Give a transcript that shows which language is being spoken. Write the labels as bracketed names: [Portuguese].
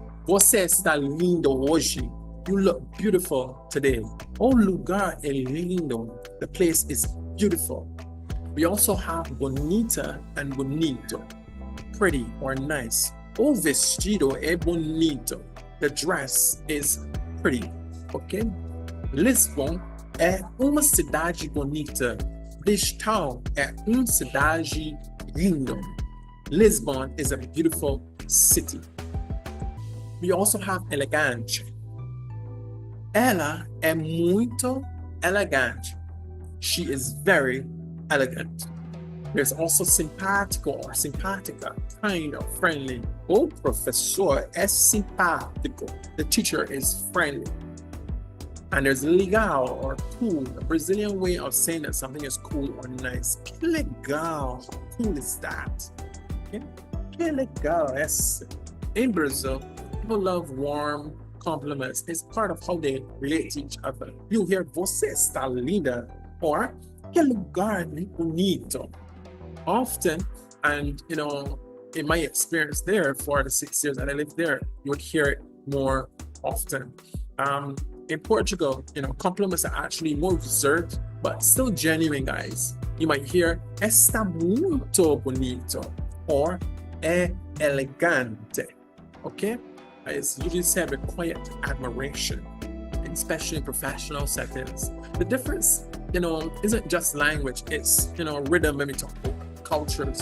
[Portuguese] Você está lindo hoje. [English] You look beautiful today. [Portuguese] O lugar é lindo. [English] The place is beautiful. We also have bonita and bonito, pretty or nice. [Portuguese] O vestido é bonito. [English] The dress is pretty, okay? [Portuguese] Lisbon é uma cidade bonita. Bristol é uma cidade linda. [English] Lisbon is a beautiful city. We also have elegante. [Portuguese] Ela é muito elegante. [English] She is very elegant. There's also simpatico or simpatica, kind or friendly. [Portuguese] O professor é simpático. [English] The teacher is friendly. And there's legal or cool, a Brazilian way of saying that something is cool or nice. [Portuguese] Que legal, [English] how cool is that? Okay? [Portuguese] Que legal, [English] yes. In Brazil, people love warm compliments. It's part of how they relate to each other. You'll hear [Portuguese] você está linda [English] or [Portuguese] que lugar bonito. [English] Often, and in my experience there for the 6 years that I lived there, you would hear it more often. In Portugal, compliments are actually more reserved, but still genuine, guys. You might hear [Portuguese] está muito bonito [English] or [Portuguese] é elegante, [English] okay? It's usually said with quiet admiration, especially in professional settings. The difference, isn't just language, it's, rhythm when we talk about cultures.